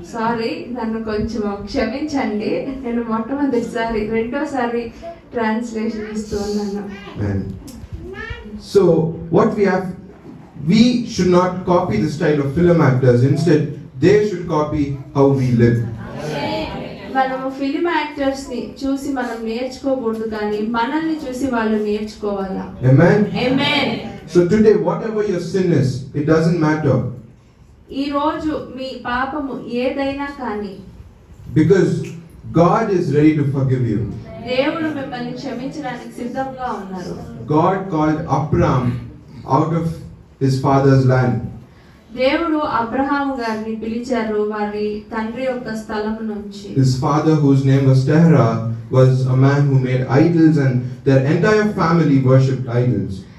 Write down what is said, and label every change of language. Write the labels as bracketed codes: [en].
[te] Sorry, నన్ను కొంచెం క్షమించండి, నేను రెండోసారి ట్రాన్స్లేషన్ ఇస్తూ ఉన్నాను. [en] So what we should not copy the style of film actors. Instead, they should copy how we live. [te] మనము ఫిల్మ్ యాక్టర్స్ ని చూసి మనం నేర్చుకోకూడదు, కానీ మనల్ని చూసి వాళ్ళు నేర్చుకోవాలా. [en] Amen. Amen. So today, whatever your sin is, it doesn't matter. [te] ఈ రోజు మీ పాపము ఏదైనా కానీ, [en] because God is ready to forgive you. [te] దేవుడు మిమ్మల్ని క్షమించడానికి సిద్ధంగా ఉన్నారు. [en] God called Abraham out of his father's land. [te] దేవుడు అబ్రహాము గారిని పిలిచారు వారి తండ్రి యొక్క స్థలం నుంచి. [en] His father, whose name was Terah, was a man who made idols and their entire family worshipped idols.